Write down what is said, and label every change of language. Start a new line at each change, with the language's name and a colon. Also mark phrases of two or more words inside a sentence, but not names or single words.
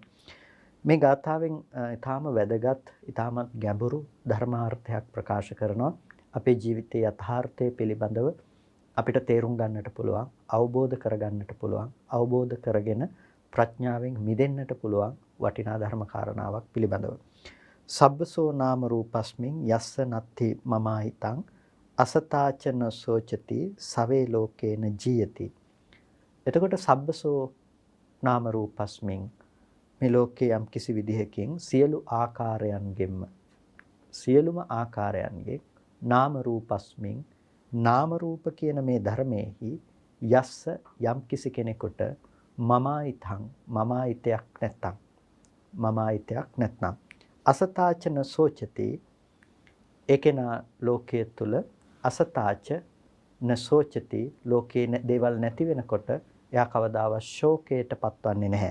Sinhala: මේ ගාථාවෙන් ඊටාම වැදගත්, ඊටාමත් ගැඹුරු ධර්මාර්ථයක් ප්‍රකාශ කරනවා. අපේ ජීවිතයේ යථාර්ථය පිළිබඳව අපිට තේරුම් ගන්නට පුළුවන්, අවබෝධ කරගන්නට පුළුවන්, අවබෝධ කරගෙන ප්‍රඥාවෙන් මිදෙන්නට පුළුවන් වටිනා ධර්ම කාරණාවක් පිළිබඳව.
Pali: සබ්බසෝ නාම රූපස්මින් යස්ස නත්ති මමාහිතං අසතාචන සෝචති සවේ ලෝකේන ජීයති.
Sinhala: එතකොට
Pali: සබ්බසෝ නාම රූපස්මින්
Sinhala: මේ ලෝකයේ යම් කිසි විදිහකින් සියලු ආකාරයන්ගේ
Pali: නාම රූපස්මින්
Sinhala: නාම රූප කියන මේ ධර්මයේහි යස්ස යම් කිසි කෙනෙකුට මමායිතයක් නැත්නම්
Pali: අසතාචන සෝචති
Sinhala: ඒකේනා ලෝකයේ තුල
Pali: අසතාච නසෝචති ලෝකේ
Sinhala: දේවල් නැති වෙනකොට එයා කවදාවත් ශෝකයට පත්වන්නේ නැහැ.